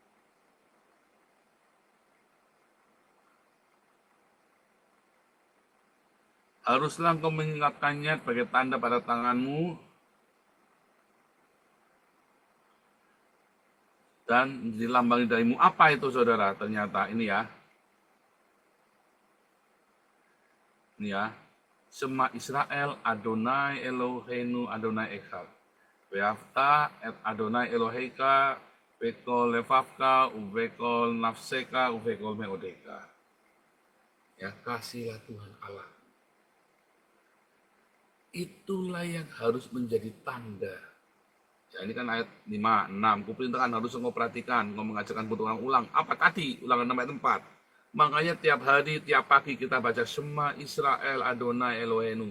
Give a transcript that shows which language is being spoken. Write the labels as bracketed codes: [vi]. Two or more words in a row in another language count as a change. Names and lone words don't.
[id] Haruslah engkau mengingatkannya sebagai tanda pada tanganmu dan menjadi lambang di dahimu. Apa itu saudara? Ternyata ini ya. Ini ya. [he] שמע ישראל אדוני אלוהינו אדוני אחד. ואהבת את אדוני אלוהיך בכל לבבך ובכל נפשך ובכל מאודך. [id] Ya, kasihlah Tuhan Allah. Itulah yang harus menjadi tanda. Ya, ini kan ayat 5, 6. Kuperintahkan harus engkau perhatikan, engkau mengajarkan ulang. Apa tadi? Ulangan 6 ayat 4. Makanya tiap hari, tiap pagi kita baca [he] שמע ישראל אדוני אלוהינו.